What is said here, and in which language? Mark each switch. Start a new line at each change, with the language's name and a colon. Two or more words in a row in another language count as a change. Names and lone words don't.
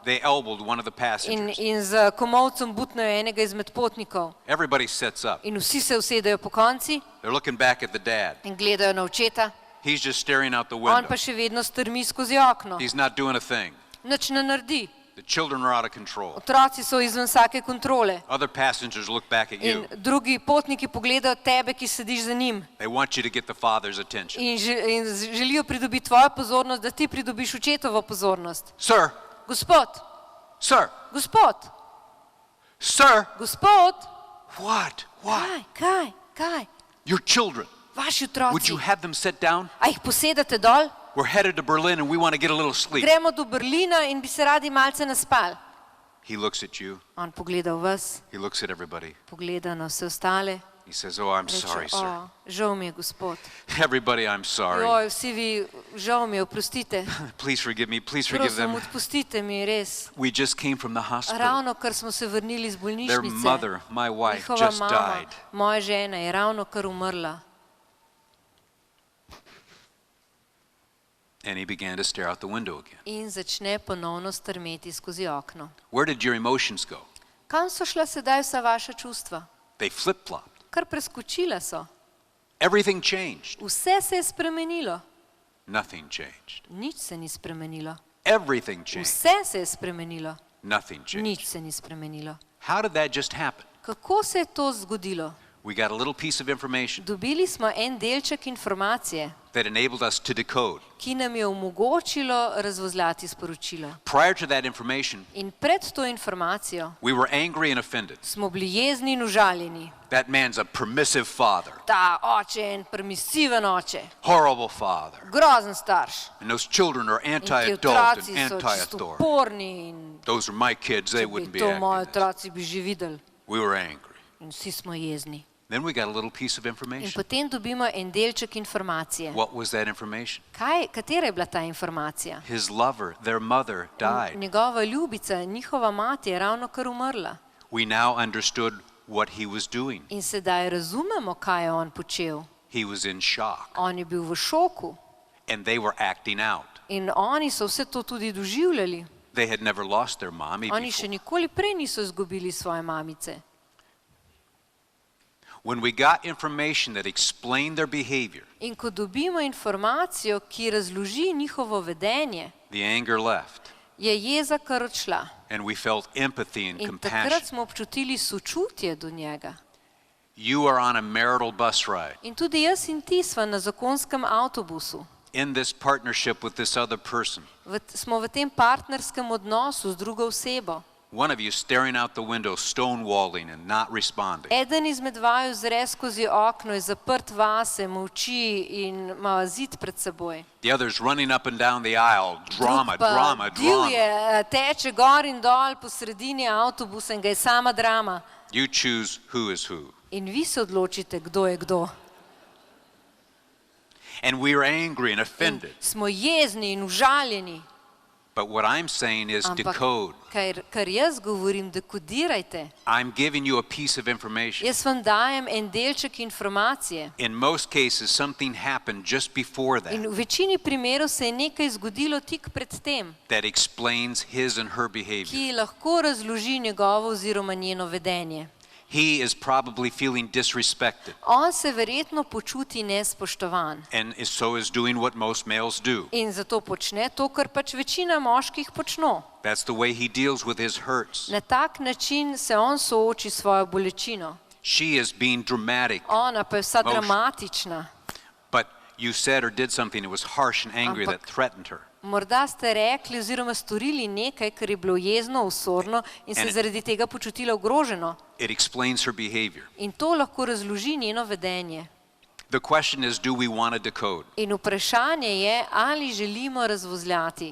English: They elbowed one of the passengers.
Slovenian: In z komovcem butnejo enega izmed potnikov.
English: Everybody sits up.
Slovenian: In vsi se usedejo po konci
English: They're looking back at the dad.
Slovenian: in gledajo na očeta,
English: He's just staring out the
Slovenian: on
English: window.
Slovenian: pa še vedno strmi skozi okno.
English: He's not doing a thing.
Slovenian: Nič ne naredi.
English: The children are out of control.
Slovenian: Otroci so izven vsake kontrole.
English: Other passengers look back at
Slovenian: In
English: you.
Slovenian: drugi potniki pogledajo tebe, ki sediš za njim.
English: They want you to get the father's attention.
Slovenian: In želijo pridobiti tvojo pozornost, da ti pridobiš očetovo pozornost.
English: Sir,
Slovenian: Gospod,
English: sir,
Slovenian: gospod,
English: sir.
Slovenian: gospod,
English: What? What?
Slovenian: kaj?
English: Your children.
Slovenian: Vaši
English: Would you
Slovenian: otroci.
English: have them sit down?
Slovenian: A jih posedate dol?
English: We're headed to Berlin and we want to get a little sleep.
Slovenian: Gremo do Berlina in bi se radi malce naspali.
English: He looks at you.
Slovenian: On pogleda v vas,
English: He looks at everybody.
Slovenian: pogleda na vse ostale.
English: He says, oh, I'm sorry,
Slovenian: Reče,
English: sir.
Slovenian: žal mi je, gospod.
English: Everybody, I'm sorry.
Slovenian: Joj, vsi vi, žal mi je, oprostite.
English: Please forgive me. Please forgive
Slovenian: Prosim,
English: them.
Slovenian: odpustite mi, res.
English: We just came from the hospital.
Slovenian: Ravno kar smo se vrnili iz
English: Their
Slovenian: bolnišnice.
English: mother, my wife,
Slovenian: Njihova
English: just
Slovenian: mama,
English: died.
Slovenian: moja žena je ravno kar umrla.
English: And he began to stare out the window again.
Slovenian: In začne ponovno strmeti skozi okno.
English: Where did your emotions go?
Slovenian: Kam so šla sedaj vsa vaša čustva?
English: They flip-flopped.
Slovenian: Kar preskočila so.
English: Everything changed.
Slovenian: Vse se je spremenilo.
English: Nothing changed.
Slovenian: Nič se ni spremenilo.
English: Everything changed.
Slovenian: Vse se je spremenilo.
English: Nothing changed.
Slovenian: Nič se ni spremenilo.
English: How did that just happen?
Slovenian: Kako se je to zgodilo?
English: We got a little piece of information
Slovenian: Dobili smo en delček informacije,
English: that enabled us to decode.
Slovenian: ki nam je omogočilo razvozljati sporočilo.
English: Prior to that information,
Slovenian: In pred to informacijo
English: we were angry and offended.
Slovenian: smo bili jezni in užaljeni.
English: That man's a permissive father,
Slovenian: Ta oče je en permisiven oče,
English: horrible father.
Slovenian: grozen starš.
English: And those children are
Slovenian: In ti
English: anti-adult and
Slovenian: otroci so čisto
English: anti-authority.
Slovenian: uporni in
English: Those are my kids, they
Slovenian: če
English: wouldn't
Slovenian: bi
English: be
Slovenian: to moji
English: acting this.
Slovenian: otroci bi že videli.
English: We were angry.
Slovenian: In vsi smo jezni.
English: Then we got a little piece of
Slovenian: In
English: information.
Slovenian: potem dobimo en delček informacije.
English: What was that information?
Slovenian: Katera je bila ta informacija?
English: His lover, their mother, died.
Slovenian: Njegova ljubica, njihova mati je ravno kar umrla.
English: We now understood what he was doing.
Slovenian: In sedaj razumemo, kaj je on počel.
English: He was in shock,
Slovenian: On je bil v šoku
English: and they were acting out.
Slovenian: in oni so vse to tudi doživljali.
English: They had never lost their mommy
Slovenian: Oni še
English: before.
Slovenian: nikoli prej niso izgubili svoje mamice.
English: When we got information that explained their behavior,
Slovenian: In ko dobimo informacijo, ki razloži njihovo vedenje,
English: the anger left,
Slovenian: je jeza kar odšla.
English: and we felt empathy and
Slovenian: In takrat
English: compassion.
Slovenian: smo občutili sočutje do njega.
English: You are on a marital bus ride
Slovenian: In tudi jaz in ti sva na zakonskem avtobusu.
English: in this partnership with this other person.
Slovenian: Smo v tem partnerskem odnosu z drugo osebo.
English: One of you staring out the window, stonewalling and not responding.
Slovenian: Eden izmed vaju zre skozi okno, je zaprt vase, molči in ima zid pred seboj.
English: The other's running up and down the aisle, drama,
Slovenian: Drug pa
English: drama, drama.
Slovenian: divje, teče gor in dol po sredini avtobusa in ga je sama drama.
English: You choose who is who.
Slovenian: In vi se odločite, kdo je kdo.
English: And we are angry and
Slovenian: In
English: offended.
Slovenian: smo jezni in užaljeni.
English: But what I'm saying is
Slovenian: Ampak
English: decode.
Slovenian: kar jaz govorim, dekodirajte.
English: I'm giving you a piece of information.
Slovenian: Jaz vam dajem en delček informacije.
English: In most cases, something happened just before
Slovenian: In
English: that
Slovenian: v večini primerov se je nekaj zgodilo tik pred tem,
English: that explains his and her behavior.
Slovenian: ki lahko razloži njegovo oziroma njeno vedenje.
English: He is probably feeling disrespected,
Slovenian: On se verjetno počuti nespoštovan
English: so is doing what most males do.
Slovenian: in zato počne to, kar pač večina moških počno.
English: That's the way he deals with his hurts.
Slovenian: Na tak način se on sooči s svojo bolečino.
English: She is being dramatic,
Slovenian: Ona pa je vsa Mož. dramatična.
English: but you said or did something that was harsh and angry that
Slovenian: Ampak-
English: threatened her.
Slovenian: Morda ste rekli oziroma storili nekaj, kar je bilo jezno, osorno in se
English: And-
Slovenian: zaradi tega počutila ogroženo.
English: It explains her behavior.
Slovenian: In to lahko razloži njeno vedenje.
English: The question is, do we want to decode?
Slovenian: In vprašanje je, ali želimo razvozljati,